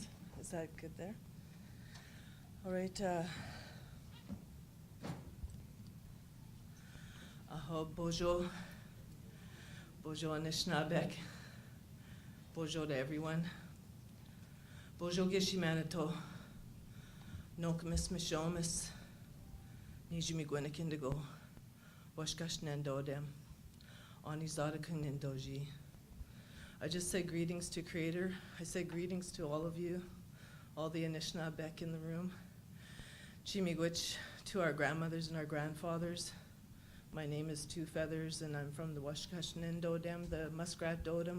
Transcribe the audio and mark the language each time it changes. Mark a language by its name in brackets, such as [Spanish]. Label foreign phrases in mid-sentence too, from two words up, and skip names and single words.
[English] Is that good there? All right. [Ojibwa] Aho bojo. Bojo Nishnawbe. Bojo [English] to everyone. [Ojibwa] Bojo Gishimanato. Nokamis Mishomis. Nijimi Gwenikindigo, Washkash Nandodem, Anizadakan Nindoji. [English] I just say greetings to Creator. I say greetings to all of you, all the Nishnawbe in the room. Chimigwich to our grandmothers and our grandfathers. My name is Two Feathers, and I'm from the Washkash Nindodem, the Muskrat Dodem.